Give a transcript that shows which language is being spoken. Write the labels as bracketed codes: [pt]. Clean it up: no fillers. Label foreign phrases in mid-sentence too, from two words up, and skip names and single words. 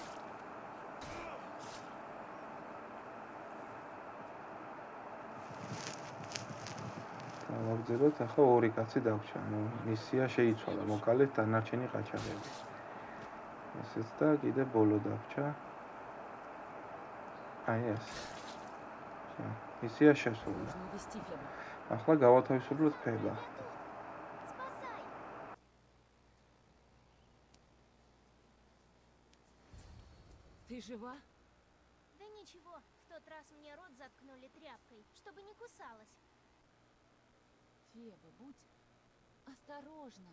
[ka] გავაგრძელოთ, ახლა ორი კაცი დაგვრჩა, მისია შეიცვალა, მოკალეთ დანარჩენი ყაჩაღები. ესეც და კიდე ბოლო დაგვრჩა. აი ეს. მისია შესრულდა. ახლა გავათავისუფლოთ ფება. [ru] Спасай! Ты жива? Да ничего, в тот раз мне рот заткнули тряпкой, чтобы не кусалась. Феба, будь осторожна.